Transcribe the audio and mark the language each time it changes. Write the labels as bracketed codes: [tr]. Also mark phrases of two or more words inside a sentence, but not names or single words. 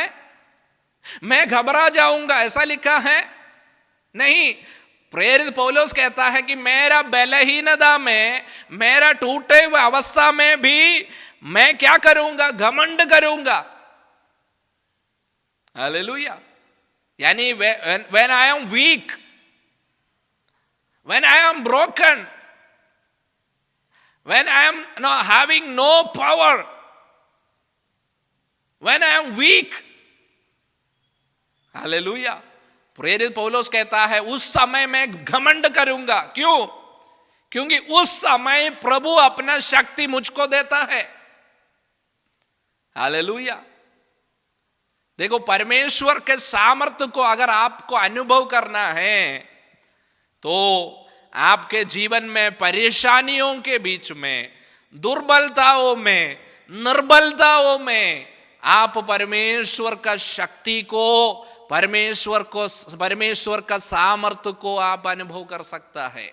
[hi] मैं घबरा जाऊंगा, ऐसा लिखा है? नहीं। प्रेरित पौलुस कहता है कि मेरा बलहीनता में, मेरा टूटे हुए अवस्था में भी मैं क्या करूंगा? घमंड करूंगा। हालेलुया। [en] यानी when I am weak, when I am broken, when I am having no power, when I am weak, [hi] हालेलुया, प्रेरित पौलुस कहता है उस समय मैं घमंड करूंगा। क्यों? क्योंकि उस समय प्रभु अपना शक्ति मुझको देता है। हालेलुया। देखो, परमेश्वर के सामर्थ्य को अगर आपको अनुभव करना है तो आपके जीवन में परेशानियों के बीच में, दुर्बलताओं में, निर्बलताओं में आप परमेश्वर का शक्ति को, परमेश्वर का सामर्थ्य को आप अनुभव कर सकता है।